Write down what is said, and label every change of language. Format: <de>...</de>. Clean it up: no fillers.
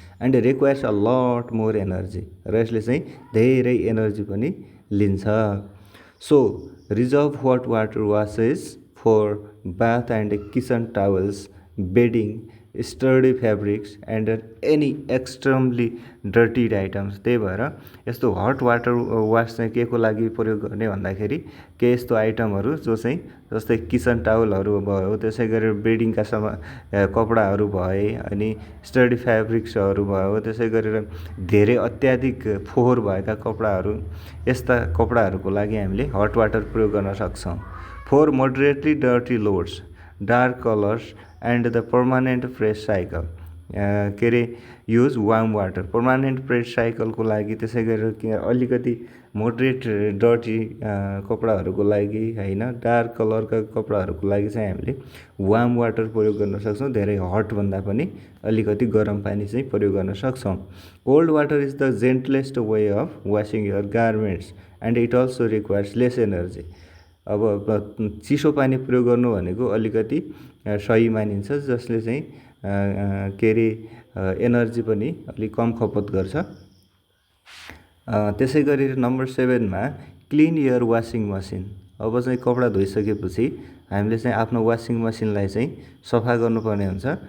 <en>and requires a lot more energy,</en> <ne>र यसले चाहिँ धेरै एनर्जी पनि लिन्छ।</ne> <en>So reserve hot water washes for bath and kitchen towels, bedding, sturdy fabrics and any extremely dirtied items.</en> <ne>त्यही भएर यस्तो हट वाटर वास चाहिँ के को लागि प्रयोग गर्ने भन्दाखेरि के यस्तो आइटमहरू जो चाहिँ जस्तै किचन टावलहरू भयो, त्यसै गरेर बेडिङका कपडाहरू भए, अनि स्टडी फेब्रिक्सहरू भयो, त्यसै गरेर धेरै अत्याधिक फोहोर भएका कपडाहरू, यस्ता कपडाहरूको लागि हामीले हट वाटर प्रयोग गर्न सक्छौँ।</ne> <en>For moderately dirty loads, dark colours and the permanent press cycle, के अरे use warm water.</en> <ne>Permanent press साइकलको लागि, त्यसै गरेर अलिकति मोडरेट डर्टी कपडाहरूको लागि होइन, डार्क कलरका कपडाहरूको लागि चाहिँ हामीले वार्म वाटर प्रयोग गर्न सक्छौँ। धेरै हटभन्दा पनि अलिकति गरम पानी चाहिँ प्रयोग गर्न सक्छौँ।</ne> <en>Cold water is the gentlest way of washing your garments and it also requires less energy.</en> <ne>अब चिसो पानी प्रयोग गर्नु भनेको अलिकति सही मानिन्छ, जसले चाहिँ के अरे एनर्जी पनि अलिक कम खपत गर्छ। त्यसै गरेर number 7मा</ne> <en>Clean your washing machine.</en> <ne>अब चाहिँ कपडा धोइसकेपछि हामीले चाहिँ आफ्नो वासिङ मसिनलाई चाहिँ सफा गर्नुपर्ने हुन्छ।</ne>